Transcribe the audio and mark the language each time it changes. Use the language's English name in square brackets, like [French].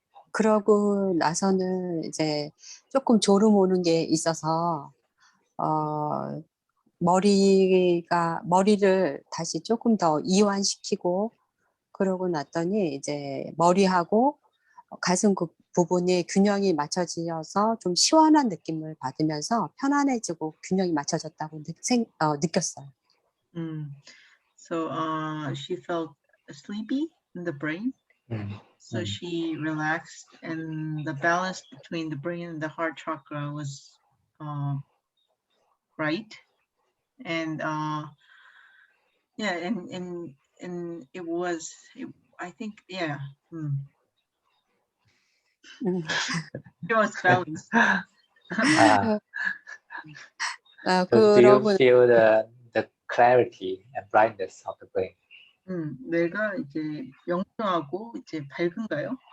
[Korean] 그러고 나서는 이제 조금 졸음 오는 게 있어서 머리를 다시 조금 더 이완시키고 그러고 났더니 이제 머리하고 가슴 그 부분이 균형이 맞춰지어서 좀 시원한 느낌을 받으면서 편안해지고 균형이 맞춰졌다고 느꼈어요. [English] So she felt sleepy in the brain. So she relaxed, and the balance between the brain and the heart chakra was right. And yeah, and it was, I think, yeah. It was balanced. So do you feel the clarity and brightness of the brain? [Korean] 뇌가 이제 명료하고 이제 밝은가요?